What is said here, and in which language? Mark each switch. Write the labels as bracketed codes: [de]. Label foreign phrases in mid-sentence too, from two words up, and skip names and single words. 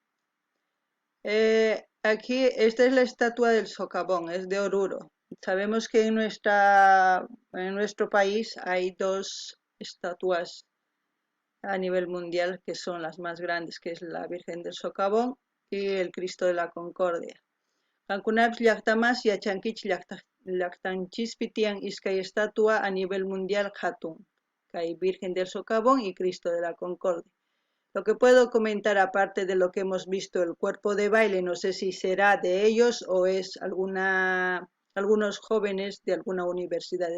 [es] Aquí, esta es la estatua del socavón, es de Oruro. Sabemos que en nuestro país hay dos estatuas a nivel mundial que son las más grandes, que es la Virgen del Socavón y el Cristo de la Concordia. [qu] Kankunapish llaqtamas yachankichis llaqtanchispitian iskay [es] estatua a nivel mundial [qu] hatun. [es] hay Virgen del Socavón y Cristo de la Concordia. Lo que puedo comentar, aparte de lo que hemos visto, el cuerpo de baile, no sé si será de ellos o es algunos jóvenes de alguna universidad.